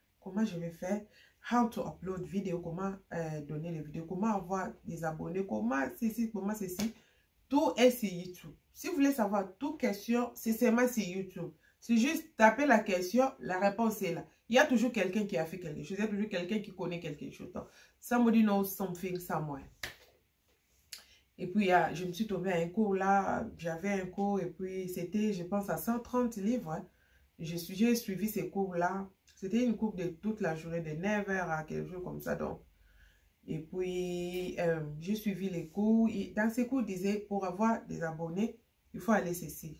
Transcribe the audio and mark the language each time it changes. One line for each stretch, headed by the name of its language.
French: Comment je vais faire,
English: how to upload
French: vidéo, comment donner les vidéos, comment avoir des abonnés, comment ceci, comment ceci. Tout est sur YouTube. Si vous voulez savoir toute question, c'est seulement sur YouTube. C'est juste taper la question, la réponse est là. Il y a toujours quelqu'un qui a fait quelque chose, il y a toujours quelqu'un qui connaît quelque chose. Donc,
English: somebody knows something somewhere.
French: Et puis, je me suis tombée à un cours là, j'avais un cours et puis c'était, je pense, à 130 livres. Hein. J'ai suivi ces cours-là. C'était une coupe de toute la journée, de 9 h à quelque chose comme ça. Donc. Et puis, j'ai suivi les cours. Et dans ces cours, ils disaient, pour avoir des abonnés, il faut aller ceci.